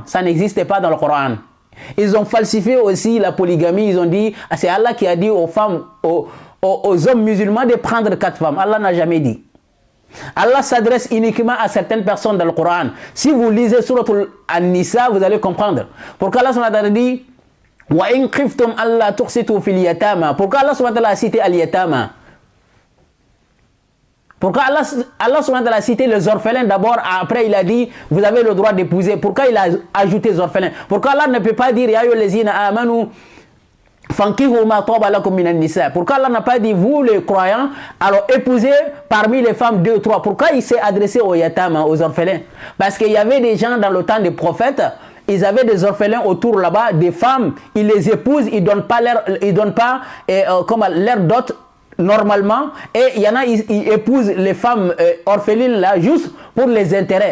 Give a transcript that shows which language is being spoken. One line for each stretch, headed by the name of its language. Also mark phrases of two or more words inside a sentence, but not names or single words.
French: Ça n'existe pas dans le Coran. Ils ont falsifié aussi la polygamie. Ils ont dit, c'est Allah qui a dit aux femmes, aux hommes musulmans de prendre 4 femmes. Allah n'a jamais dit. Allah s'adresse uniquement à certaines personnes dans le Coran. Si vous lisez Surat An-Nisa, vous allez comprendre. Pourquoi Allah a dit
Arabic: وإن خفتم ألا تقسطوا في اليتامى.
French: Pourquoi Allah a cité al-yatama? Pourquoi Allah a cité les orphelins d'abord, après il a dit vous avez le droit d'épouser. Pourquoi il a ajouté les orphelins? Pourquoi Allah ne peut pas dire
Arabic: يا أيها الذين آمنوا فانكحوا ما طاب لكم من النساء?
French: Pourquoi Allah n'a pas dit vous les croyants alors épousez parmi les femmes 2 ou 3? Pourquoi il s'est adressé aux yatama, aux orphelins? Parce qu'il y avait des gens dans le temps des prophètes, ils avaient des orphelins autour là-bas, des femmes, ils les épousent, ils donnent pas leur dot normalement, et il y en a, ils épousent les femmes orphelines là juste pour les intérêts.